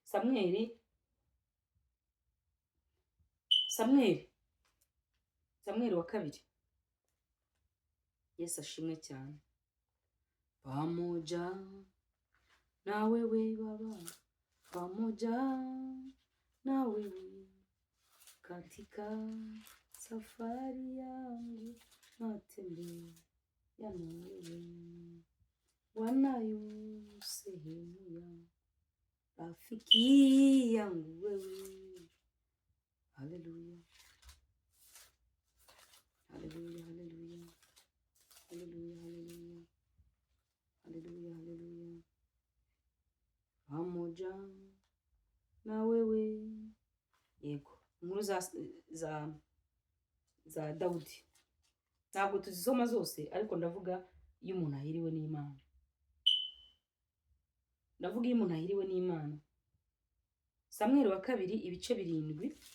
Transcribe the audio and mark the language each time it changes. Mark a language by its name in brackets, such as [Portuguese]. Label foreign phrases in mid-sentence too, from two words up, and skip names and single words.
[Kinyarwanda] Samweli wa kabiri. Yesu ashimwe cyane. [Swahili] Pamoja na wewe Baba, pamoja na wewe katika safari yangu, natembea na wewe, wanayo sehemu ya rafiki yangu wewe. Haleluya. Haleluya, haleluya. Haleluya, haleluya. Haleluya, haleluya. Pamoja na wewe. [Kinyarwanda] Yego. Inkuru za Dawudi ntabwo tuzisoma zose, ariko ndavuga iyo umuntu ahiriwe n'Imana. Samweli wa kabiri ibice 7.